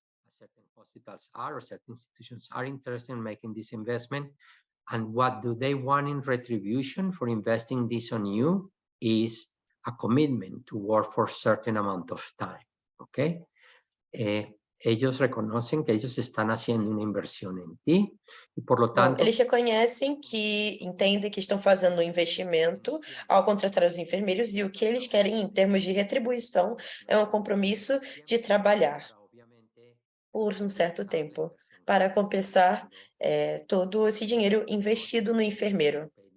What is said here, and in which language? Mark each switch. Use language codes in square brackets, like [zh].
[en] Certain hospitals are, or certain institutions are interested in making this investment. And what do they want in retribution for investing this on you is a commitment to work for a certain amount of time, okay? [es] Ellos reconocen que ellos están haciendo una inversión en ti y por lo tanto... [pt] Bom, eles reconhecem que entendem que estão fazendo um investimento ao contratar os enfermeiros e o que eles querem em termos de retribuição é um compromisso de trabalhar por um certo tempo para compensar todo esse dinheiro investido no enfermeiro.